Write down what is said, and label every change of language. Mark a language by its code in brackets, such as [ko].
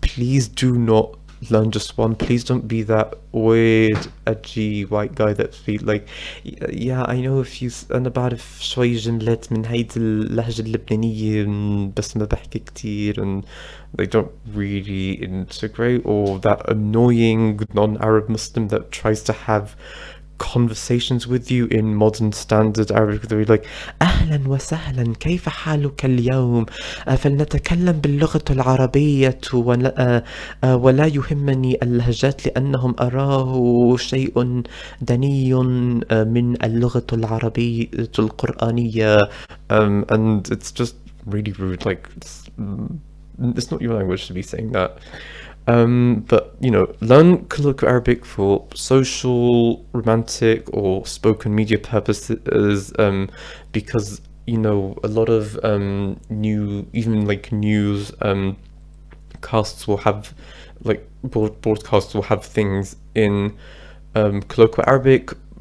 [en] Please do not learn just one. Please don't be that weird, edgy white guy that feels like, yeah, I know if you [ar] أنا بعرف شوي جملات من هيدي اللهجة اللبنانية بس ما بحكي كتير, [en] and they don't really integrate, or that annoying non-Arab Muslim that tries to have conversations with you in modern standard Arabic. They're like, [ar] أهلا وسهلا كيف حالك اليوم فلنتكلم باللغة العربية ولا يهمني اللهجات لأنهم أراه شيء دني من اللغة العربية القرآنية, [en] and it's just really rude. Like, it's not your language to be saying that. But you know, learn colloquial Arabic for social, romantic, or spoken media purposes, because you know a lot of even like news casts will have like broadcasts will have things in colloquial Arabic.